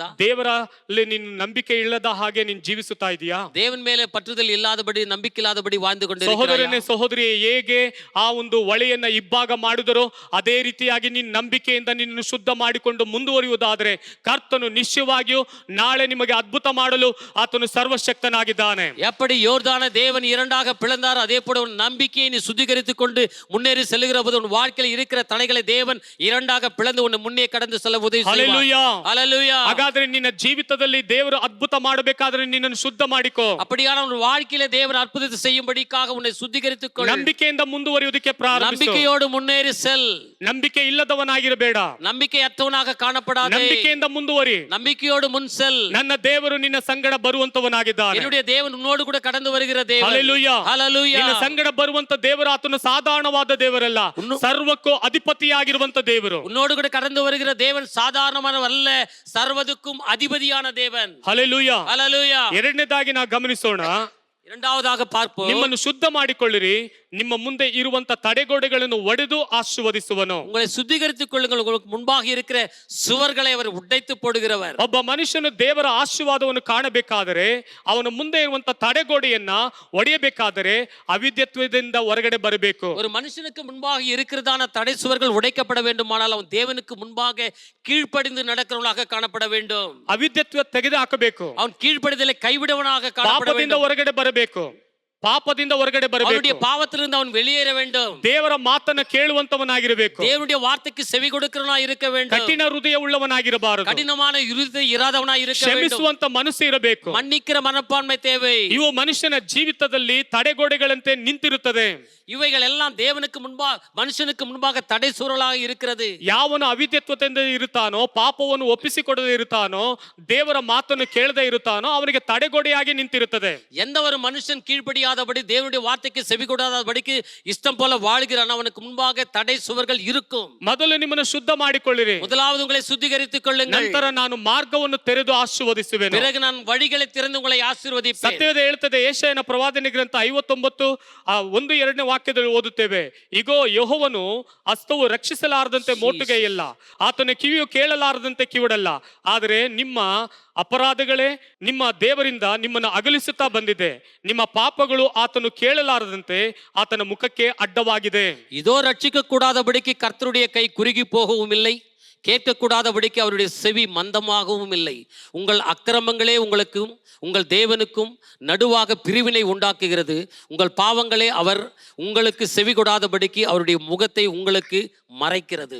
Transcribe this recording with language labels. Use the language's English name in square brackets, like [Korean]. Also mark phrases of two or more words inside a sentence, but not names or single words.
[Kannada] ದೇವರಲ್ಲಿ ನೀನು ನಂಬಿಕೆ ಇಲ್ಲದ ಹಾಗೆ ನೀನು ಜೀವಿಸುತ್ತಾ ಇದೆಯಾ? [Tamil] தேவன் மேலே பற்றுதல் இல்லாதபடி, நம்பிக்கை இல்லாதபடி வாழ்ந்து கொண்டிருக்கிறாயா? [Kannada] ಸಹೋದರನೇ ಸಹೋದರಿಯೇ, ಹೇಗೆ ಆ ಒಂದು ಹೊಳೆಯನ್ನ ಇಬ್ಬಾಗ ಮಾಡಿದರೋ ಅದೇ ರೀತಿಯಾಗಿ ನೀನು ನಂಬಿಕೆಯಿಂದ ನಿನ್ನನ್ನು ಶುದ್ಧ ಮಾಡಿಕೊಂಡು ಮುಂದುವರಿಯುವುದಾದರೆ ಕರ್ತನು ನಿಶ್ಚಯವಾಗಿಯೂ ನಾಳೆ ನಿಮಗೆ ಅದ್ಭುತ ಮಾಡಲು ಆತನು ಸರ್ವಶಕ್ತನಾಗಿದ್ದಾನೆ. [Tamil] எப்படி யோர்தானை தேவன் இரண்டாக பிளந்தார், அதே போல உன் நம்பிக்கையை நீ சுத்திகரித்துக் கொண்டு முன்னேறி செல்லுகிற போது உன் வாழ்க்கையில் இருக்கிற தடைகளை தேவன் இரண்டாக பிளந்து உன்னை முன்னே கடந்து செல்ல உதவி செய்வார். [Kannada] ಹಲ್ಲೆಲೂಯಾ. [Tamil] ஹல்லேலூயா. [Kannada] ಹಾಗಾದ್ರೆ ನಿನ್ನ ಜೀವಿತದಲ್ಲಿ ದೇವರು ಅದ್ಭುತ ಮಾಡಬೇಕಾದ್ರೆ ನಿನ್ನನ್ನು ಶುದ್ಧ ಮಾಡಿಕೋ. [Tamil] அப்படியான உன் வாழ்க்கையில தேவன் அற்புதத்தை செய்யும்படிக்காக உன்னை சுத்திகரித்துக் கொள். [Kannada] ನಂಬಿಕೆಯಿಂದ ಮುಂದುವರಿಯುವುದಕ್ಕೆ ಪ್ರಾರಂಭಿಸು. [Tamil] நம்பிக்கையோடு முன்னேறி செல். [Kannada] ನಂಬಿಕೆ ಇಲ್ಲದವನಾಗಿರಬೇಡ, [Tamil] நம்பிக்கையற்றவனாக காணப்படாதே. [Kannada] ನಂಬಿಕೆಯಿಂದ ಮುಂದುವರಿ. [Tamil] நம்பிக்கையோடு முன் செல். [Kannada] ನನ್ನ ದೇವರು ನಿನ್ನ ಸಂಗಡ ಬರುವಂತವನಾಗಿದ್ದಾನೆ. [Tamil] என்னுடைய தேவன் உன்னோடு கூட கடந்து வருகிற தேவன். [Kannada] ಹಲ್ಲೆಲೂಯಾ. [Tamil] ஹல்லேலூயா. [Kannada] ನಿನ್ನ ಸಂಗಡ ಬರುವಂತ ದೇವರು ಆತನು ಸಾಧಾರಣವಾದ ದೇವರಲ್ಲ, ಸರ್ವಕ್ಕೂ ಅಧಿಪತಿಯಾಗಿರುವಂತ ದೇವರು. [Tamil] உன்னோடு கூட கடந்து வருகிற தேவன் சாதாரணமானவர் அல்ல, சர்வதுக்கும் அதிபதியான தேவன். [Kannada] ಹಲ್ಲೆಲೂಯಾ. [Tamil] ஹல்லேலூயா. [Kannada] ಎರಡನೇದಾಗಿ ನಾವು ಗಮನಿಸೋಣ, [Tamil] இரண்டாவதாக பார்ப்போம், [Kannada] ನಿಮ್ಮನ್ನು ಶುದ್ಧ ಮಾಡಿಕೊಳ್ಳಿರಿ, ನಿಮ್ಮ ಮುಂದೆ ಇರುವಂತ ತಡೆಗೋಡೆಗಳನ್ನು ಒಡೆದು ಆಶೀರ್ವದಿಸುವನು. [Tamil] உங்களை சுத்திகரித்துக் கொள்ளுங்கள், உங்களுக்கு முன்பாக இருக்கிற சுவர்களை அவர் உடைத்து போடுகிறவர். [Kannada] ಒಬ್ಬ ಮನುಷ್ಯನು ದೇವರ ಆಶೀರ್ವಾದವನ್ನು ಕಾಣಬೇಕಾದರೆ, ಅವನ ಮುಂದೆ ಇರುವಂತ ತಡೆಗೋಡೆಯನ್ನ ಒಡೆಯಬೇಕಾದರೆ ಅವಿದ್ಯತ್ವದಿಂದ ಹೊರಗಡೆ ಬರಬೇಕು. [Tamil] ஒரு மனுஷனுக்கு முன்பாக இருக்கிறதான தடை சுவர்கள் உடைக்கப்பட வேண்டுமானால் அவன் தேவனுக்கு முன்பாக கீழ்ப்படிந்து நடக்கிறவனாக காணப்பட வேண்டும். [Kannada] ಅವಿದ್ಯತ್ವ ತೆಗೆದು ಹಾಕಬೇಕು. [Tamil] அவன் கீழ்ப்படிதலை கைவிடவனாக காணப்பட [Kannada] ಪಾಪದಿಂದ [Tamil] வேண்டும். [Kannada] ಹೊರಗಡೆ ಬರಬೇಕು. ಪಾಪದಿಂದ ಹೊರಗಡೆ [Tamil] அவனுடைய [Kannada] ಬರಬೇಕು. [Tamil] பாவத்திலிருந்து அவன் வெளியேற வேண்டும். [Kannada] ದೇವರ ಮಾತನ್ನ ಕೇಳುವಂತವನಾಗಿರಬೇಕು. [Tamil] தேவனுடைய வார்த்தைக்கு செவி கொடுக்கிறவனாய் இருக்க வேண்டும். [Kannada] ಕಠಿಣ ಹೃದಯ ಉಳ್ಳವನಾಗಿರಬಾರದು. [Tamil] கடினமான இருதயம் இராதவனாய் இருக்க வேண்டும். [Kannada] ಕ್ಷಮಿಸುವಂತ ಮನಸ್ಸು ಇರಬೇಕು. [Tamil] மன்னிக்கிற மனப்பான்மை தேவை. [Kannada] ಇವು ಮನುಷ್ಯನ ಜೀವಿತದಲ್ಲಿ ತಡೆಗೋಡೆಗಳಂತೆ ನಿಂತಿರುತ್ತದೆ. [Tamil] இவைகள் எல்லாம் தேவனுக்கு முன்பாக, மனுஷனுக்கு முன்பாக தடை சூழலாக இருக்கிறது. [Kannada] ಯಾವನು ಅವಿದ್ಯತ್ವದಿಂದ ಇರುತ್ತಾನೋ, ಪಾಪವನ್ನು ಒಪ್ಪಿಸಿಕೊಡದೆ ಇರುತ್ತಾನೋ, ದೇವರ ಮಾತನ್ನು ಕೇಳದೆ ಇರುತ್ತಾನೋ ಅವನಿಗೆ ತಡೆಗೋಡೆಯಾಗಿ ನಿಂತಿರುತ್ತದೆ. [Tamil] எந்த ஒரு மனுஷன் கீழ்ப்படியாதபடி, தேவனுடைய வார்த்தைக்கு செவி கொடாதபடிக்கு இஷ்டம் போல வாழ்கிறான், அவனுக்கு முன்பாக தடை சுவர்கள் இருக்கும். [Kannada] ಮೊದಲು ನಿಮ್ಮನ್ನು ಶುದ್ಧ ಮಾಡಿಕೊಳ್ಳಿರಿ, [Tamil] முதலாவது உங்களை சுத்திகரித்துக் கொள்ளுங்கள். [Kannada] ನಂತರ ನಾನು ಮಾರ್ಗವನ್ನು ತೆರೆದು ಆಶೀರ್ವದಿಸುವೆನು. [Tamil] பிறகு நான் வழிகளை திறந்து உங்களை ஆசீர்வதிப்பேன். [Kannada] ಸತ್ಯವೇದ ಹೇಳ್ತದೆ, ಯೆಶಾಯನ ಪ್ರವಾದನೆ ಗ್ರಂಥ 59:1-2 ವಾಕ್ಯದಲ್ಲಿ ಓದುತ್ತೇವೆ, ಇಗೋ ಯೆಹೋವನು ಹಸ್ತವು ರಕ್ಷಿಸಲಾರದಂತೆ ಮೋಟುಗೆಯಲ್ಲ, ಆತನ ಕಿವಿಯು ಕೇಳಲಾರದಂತೆ ಕಿವಿಡಲ್ಲ, ಆದರೆ ನಿಮ್ಮ ಅಪರಾಧಗಳೇ ನಿಮ್ಮ ದೇವರಿಂದ ನಿಮ್ಮನ್ನು ಅಗಲಿಸುತ್ತಾ ಬಂದಿದೆ, ನಿಮ್ಮ ಪಾಪಗಳು ಆತನು ಕೇಳಲಾರದಂತೆ ಆತನ ಮುಖಕ್ಕೆ ಅಡ್ಡವಾಗಿದೆ. [Tamil] இதோ ரட்சிக்க கூடாதபடிக்கு கர்த்தருடைய கை குறுகி போகவும் இல்லை, கேட்கக்கூடாதபடிக்கு அவருடைய செவி மந்தமாகவும் இல்லை. உங்கள் அக்கிரமங்களே உங்களுக்கும் உங்கள் தேவனுக்கும் நடுவாக பிரிவினை உண்டாக்குகிறது. உங்கள் பாவங்களே அவர் உங்களுக்கு செவி கொடாதபடிக்கு அவருடைய முகத்தை உங்களுக்கு ಮರೆಕ್ಕಿರದು.